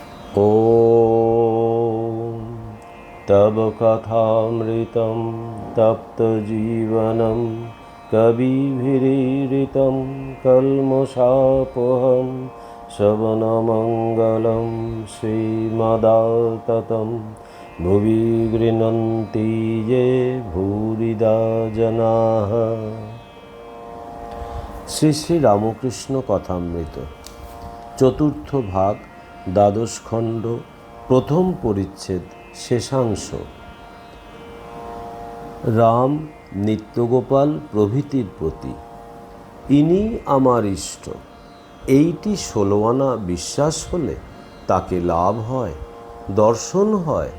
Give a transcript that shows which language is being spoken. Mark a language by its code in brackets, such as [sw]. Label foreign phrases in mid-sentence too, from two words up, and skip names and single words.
[sa] ॐ तव कथामृतं तप्तजीवनं कविभिरीडितं कल्मषापहं श्रवणमङ्गलं श्रीमदाततं भुवि गृह्णन्ति ये भूरिदा जनाः। [bn] শ্রী শ্রী রামকৃষ্ণ কথামৃত চতুর্থ ভাগ, দ্বাদশ খণ্ড, প্রথম পরিচ্ছেদ, শেষাংশ। রাম, নিত্যগোপাল প্রভৃতির প্রতি ইনি আমার ইষ্ট, এইটি 16 আনা বিশ্বাস হলে তাকে লাভ হয়, দর্শন হয়।